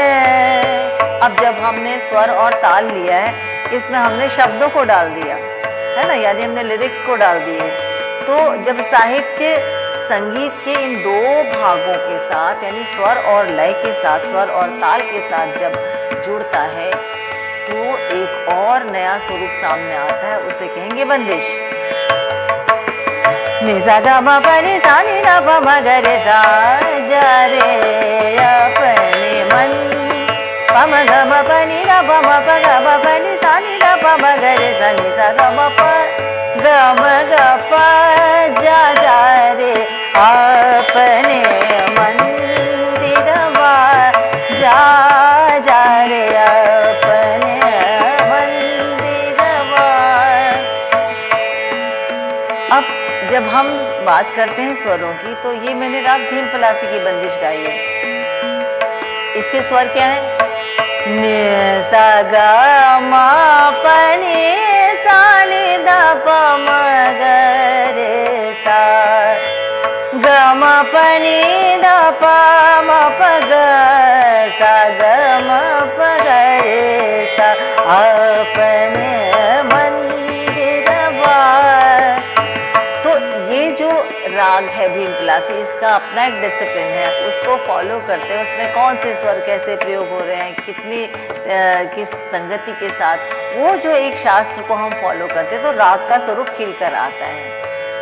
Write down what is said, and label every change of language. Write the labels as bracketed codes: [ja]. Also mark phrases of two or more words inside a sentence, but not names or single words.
[hi] अब जब हमने स्वर और ताल लिया है, इसमें हमने शब्दों को डाल दिया है ना, यानी हमने लिरिक्स को डाल दिए। तो जब साहित्य संगीत के इन दो भागों के साथ यानी स्वर और लय के साथ, स्वर और ताल के साथ जब जुड़ता है तो एक और नया स्वरूप सामने आता है, उसे कहेंगे बंदिश। नि सा ग म प नि सा नि ध प म ग रे सा, जा रे अपने मन, प म ग म प नि ध प म प ग म प नि सा नि ध प म ग रे सा, नि सा ग म प ग म ग प, जा जा रे अपने मंदिरवा, जा जा रे अपने मंदिरवा। अब जब हम बात करते हैं स्वरों की, तो ये मैंने राग भीम पलासी की बंदिश गाई है। इसके स्वर क्या है? नि सा ग म प नि सा नि ध प म ग रे सा, ग म प नि ध प म प ग सा, ग म प ग रे सा अपने मंदिरवा। तो ये जो राग है भीम पलासी, इसका अपना एक डिसिप्लिन है, उसको फॉलो करते हैं। उसमें कौन से स्वर कैसे प्रयोग हो रहे हैं, कितनी किस संगति के साथ, वो जो एक शास्त्र को हम फॉलो करते हैं तो राग का स्वरूप खिलकर आता है।